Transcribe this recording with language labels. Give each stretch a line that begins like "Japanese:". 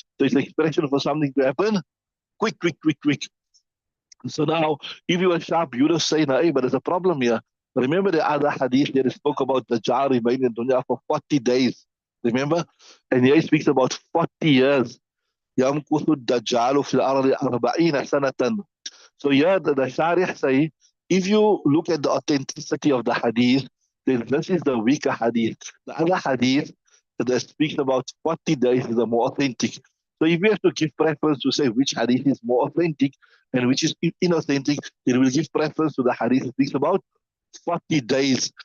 English: So it's an expression for something to happen quick, quick, quick, quick. So now, if you are sharp, you just say, nah, hey, but there's a problem here. Remember the other hadith that spoke about the jar remaining in dunya for 40 days. Remember? And here he speaks about 40 years.
Arabic: يمكث الدجال في الأرض 40 سنة.
English: So here the Sharih say, if you look at the authenticity of the hadith, then this is the weaker hadith. The other hadith that speaks about 40 days is the more authentic. So if we have to give preference to say which hadith is more authentic and which is inauthentic, then we'll give preference to the hadith that speaks about 40 days.